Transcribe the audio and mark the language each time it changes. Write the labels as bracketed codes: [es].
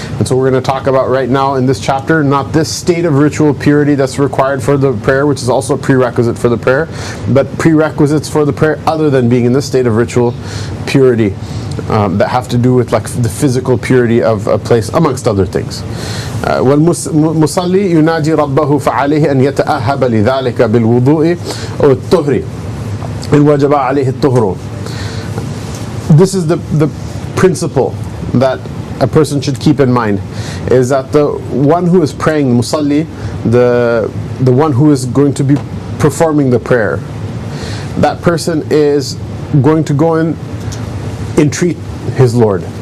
[en] And so we're going to talk about right now in this chapter, not this state of ritual purity that's required for the prayer, which is also a prerequisite for the prayer, but prerequisites for the prayer other than being in this state of ritual purity that have to do with like the physical purity of a place, amongst other things. [ar] والمصلي يناجي ربه فعليه أن يتأهب لذلك بالوضوء أو الطهر إن وجب عليه الطهر. [en] This is the principle that a person should keep in mind, is that the one who is praying, musalli, the one who is going to be performing the prayer, that person is going to go and entreat his Lord.